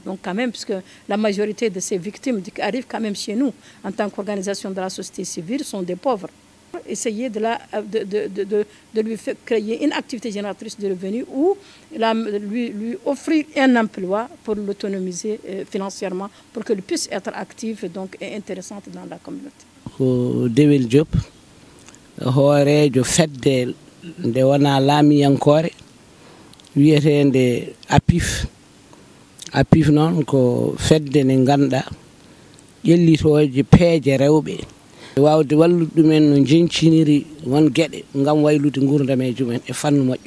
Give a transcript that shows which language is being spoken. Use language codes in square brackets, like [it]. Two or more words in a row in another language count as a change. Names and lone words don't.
[fr] Donc quand même, puisque la majorité de ces victimes qui arrivent quand même chez nous, en tant qu'organisation de la société civile, sont des pauvres. Essayer de lui faire créer une activité génératrice de revenus ou lui offrir un emploi pour l'autonomiser financièrement pour qu'elle puisse être active donc, et intéressante dans la communauté. [ff] Dewel Diop, hoorejo fedde nde wona laamiyankore wiyetende APIF noon ko fedde nde ganduɗa ƴellitoje peeje rewɓe wawde wallude ɗumen no jenciniri won gueɗe ngam waylude gurdam e jumen e fannu moƴƴo.